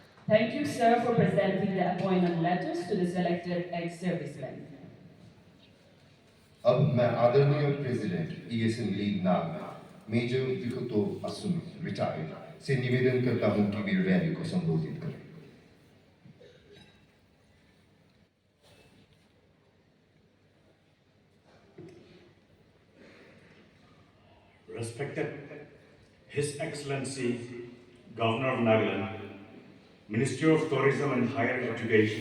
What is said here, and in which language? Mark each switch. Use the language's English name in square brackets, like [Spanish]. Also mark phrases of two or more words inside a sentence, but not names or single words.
[English] Thank you, sir, for presenting the appointment letters to the selected ex-servicemen. [Hindi] अब मैं आदरणीय प्रेसिडेंट ईएसएन लीग नाग मेजर विकुतो असुम रिटायर्ड से निवेदन करता हूं कि वे रैली को संबोधित करें। [English] Respected His Excellency Governor of Nagaland, Ministry of Tourism and Higher Education,